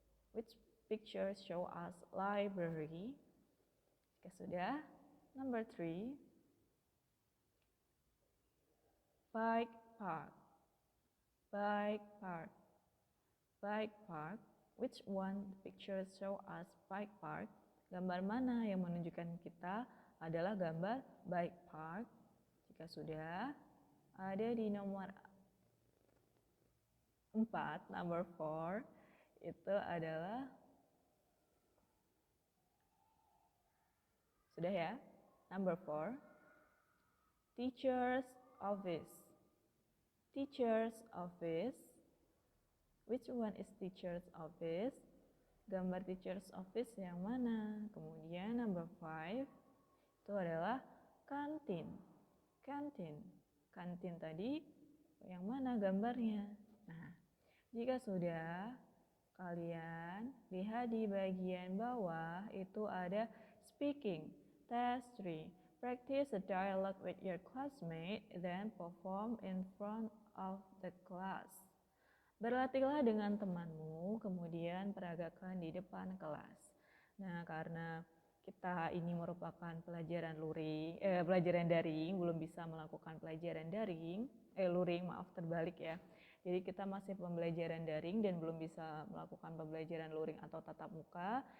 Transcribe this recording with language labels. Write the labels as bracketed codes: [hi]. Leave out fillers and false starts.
[en] Which picture show us library? [id] Jika sudah, [en] number 3, bike park. Bike park. Bike park. Which one picture show us bike park? [id] Gambar mana yang menunjukkan kita adalah gambar bike park? Jika sudah, ada di nomor 4, number 4, itu adalah, sudah ya, number 4, teacher's office. [en] Teacher's office. Which one is teacher's office? [id] Gambar teacher's office yang mana? Kemudian number 5, itu adalah kantin. Kantin. Kantin tadi yang mana gambarnya? Nah, jika sudah, kalian lihat di bagian bawah itu ada speaking. Task 3. [en] Practice a dialogue with your classmate, then perform in front of the class. [id] Berlatihlah dengan temanmu, kemudian peragakan di depan kelas. Nah, karena kita ini merupakan pelajaran daring, belum bisa melakukan pelajaran luring, terbalik ya. Jadi kita masih pembelajaran daring dan belum bisa melakukan pembelajaran luring atau tatap muka.